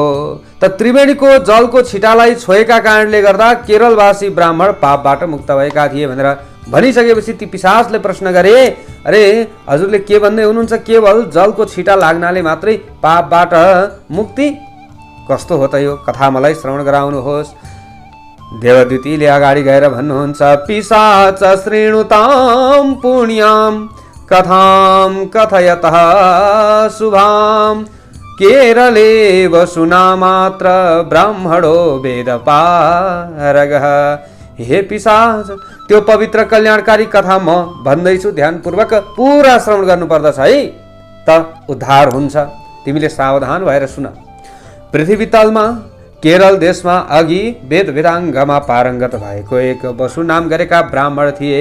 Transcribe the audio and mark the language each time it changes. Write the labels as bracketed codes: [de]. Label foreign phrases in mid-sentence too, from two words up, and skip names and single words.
[ne] त त्रिवेणीको जलको छिटालाई छोएका कारणले गर्दा केरलवासी ब्राह्मण पापबाट मुक्त भएका थिए भनेर भनिसकेपछि ती पिशाचले प्रश्न गरे, अरे हजुरले के भन्दै हुनुहुन्छ, केवल जलको छिटा लाग्नाले मात्रै पापबाट मुक्ति? कस्तो हो त यो? कथा मलाई श्रवण गराउनुहोस्। देवद्युतिले अगाडि गएर भन्नुहुन्छ, [sa] पिशाच श्रृणुतां पुण्यां कथां कथयतः शुभां केरले वसुना मात्र ब्राह्मणो वेदपारगः। [ne] हे पिशाच, त्यो पवित्र कल्याणकारी कथा म भन्दैछु, ध्यानपूर्वक पुरा श्रवण गर्नुपर्दछ है, त उद्धार हुन्छ। तिमीले सावधान भएर सुन। पृथ्वी तलमा केरल देशमा अघि वेद वेदाङ्गमा पारङ्गत भएको एक वसु नाम गरेका ब्राह्मण थिए।